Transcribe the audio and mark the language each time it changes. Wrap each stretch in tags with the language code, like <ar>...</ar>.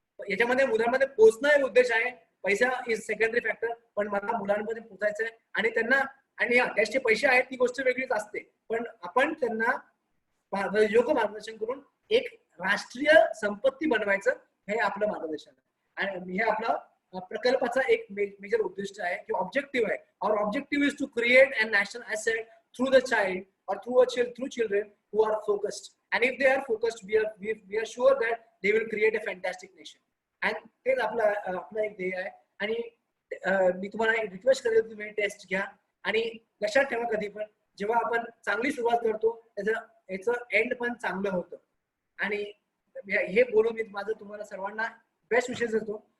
<mr>याच्यामध्ये मुलांमध्ये पोहोचणं एक उद्देश आहे. पैसा</mr> <en>is secondary factor,</en> <mr>पण मला मुलांमध्ये पोहोचायचंय आणि त्यांना आणि टेस्टचे पैसे आहेत ती गोष्ट वेगळीच असते, पण आपण त्यांना योग्य मार्गदर्शन करून एक राष्ट्रीय संपत्ती बनवायचं हे आपलं मार्गदर्शन आहे. आणि हे आपला प्रकल्पाचा एक मेजर उद्दिष्ट आहे किंवा ऑब्जेक्टिव्ह आहे.</mr> <en>Our objective is to create a national asset through the child or through children who are focused, and if they are focused we are sure that they will create a fantastic nation.</en> <mr>and तेच आपला एक ध्येय आहे. आणि मी तुम्हाला एक request करेल तुम्ही टेस्ट घ्या आणि लक्षात ठेवा कधी पण जेव्हा आपण चांगली सुरुवात करतो याचं एंड पण चांगलं होतं. आणि हे बोलून मी माझं तुम्हाला सर्वांना बेस्ट विशेष देतो.</mr>